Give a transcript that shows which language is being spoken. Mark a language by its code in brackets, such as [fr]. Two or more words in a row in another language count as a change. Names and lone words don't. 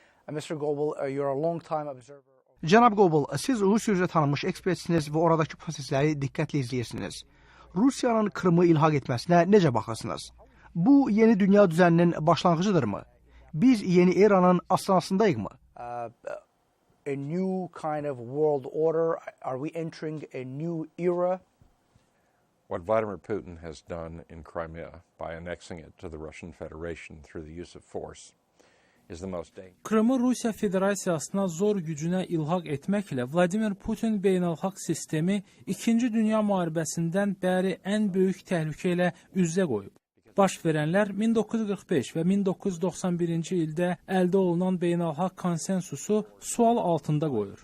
[en] Mr. Goebel, you're a long-time observer. [az] Cənab Goebel, siz Rusiya üzrə tanınmış ekspertsiniz və oradakı prosesləri diqqətlə izləyirsiniz. Rusiyanın Krımı ilhaq etməsinə necə baxırsınız? Bu, yeni dünya düzəninin başlanğıcıdırmı? Biz yeni eranın astanasındayıqmı? [en] A new kind of world order? Are we entering a new era? What Vladimir Putin has done in Crimea by annexing it to the Russian Federation through the use of force is the most dangerous. [az] Krımı Rusiya Federasiyasına zor gücünə ilhaq etməklə Vladimir Putin beynəlxalq sistemi 2-ci Dünya müharibəsindən bəri ən böyük təhlükə ilə üz-üzə qoyub. Baş verənlər 1945 və 1991-ci ildə əldə olunan beynəlxalq konsensusu sual altında qoyur.